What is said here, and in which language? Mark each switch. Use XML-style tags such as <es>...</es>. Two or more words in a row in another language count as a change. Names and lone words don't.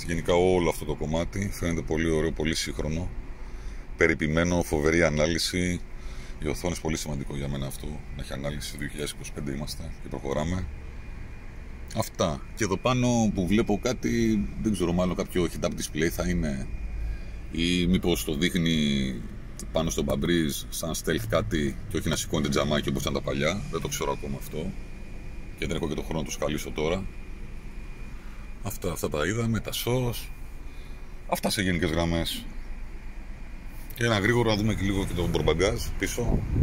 <el>Γενικά όλο αυτό το κομμάτι φαίνεται πολύ ωραίο, πολύ σύγχρονο. Περιποιημένο, φοβερή ανάλυση. Η οθόνη είναι πολύ σημαντικό για μένα αυτό. Να έχει ανάλυση. 2025 είμαστε και προχωράμε. Αυτά. Και εδώ πάνω που βλέπω κάτι, δεν ξέρω, μάλλον κάποιο</el> <en>head-up display</en> <el>θα είναι, ή μήπως το δείχνει πάνω στο μπαμπρίζ σαν stealth κάτι και όχι να σηκώνεται τζαμάκι όπως ήταν τα παλιά. Δεν το ξέρω ακόμα αυτό και δεν έχω και τον χρόνο να το σκαλίσω τώρα. Αυτά τα είδαμε, τα SOS. Αυτά σε γενικές γραμμές. Και ένα γρήγορο να δούμε και λίγο και το μπορμπαγκάζ πίσω.</el>